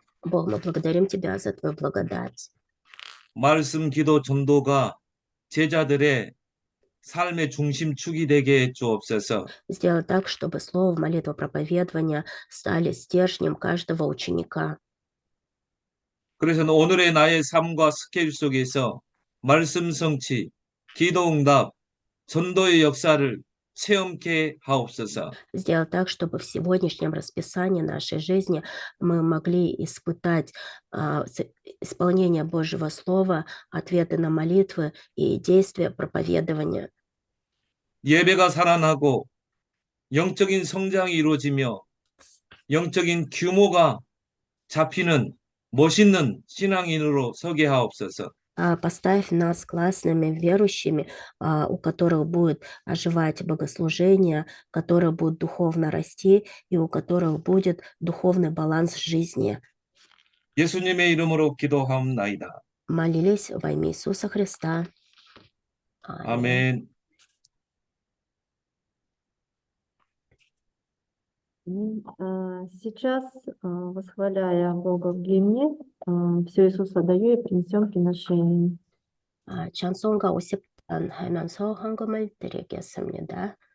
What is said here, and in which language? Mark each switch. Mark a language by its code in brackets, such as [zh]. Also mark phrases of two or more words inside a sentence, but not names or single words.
[ru] Бог, мы благодарим Тебя за Твою благодать. [ko] 말씀, 기도, 전도가 제자들의 삶의 중심축이 되게 해 주옵소서. [ru] Сделай так, чтобы слово, молитва, проповедование стали стержнем каждого ученика. [ko] 그래서 오늘의 나의 삶과 스케줄 속에서 말씀 성취, 기도 응답, 전도의 역사를 체험케 하옵소서. [ru] Сделай так, чтобы в сегодняшнем расписании нашей жизни мы могли испытать исполнение Божьего Слова, ответы на молитвы и действия проповедования. [ko] 예배가 살아나고 영적인 성장이 이루어지며 영적인 규모가 잡히는 멋있는 신앙인으로 서게 하옵소서. [ru] Поставь нас классными верующими, у которых будет оживать богослужение, которые будут духовно расти и у которых будет духовный баланс жизни. [ko] 예수님의 이름으로 기도하옵나이다. [ru] Молились во имя Иисуса Христа. [ko] 아멘. [ru] Сейчас, восхваляя Бога в гимне, все Иисуса даю и принесем приношение. [ko] 찬송가 50단 하면서 헌금을 드리겠습니다.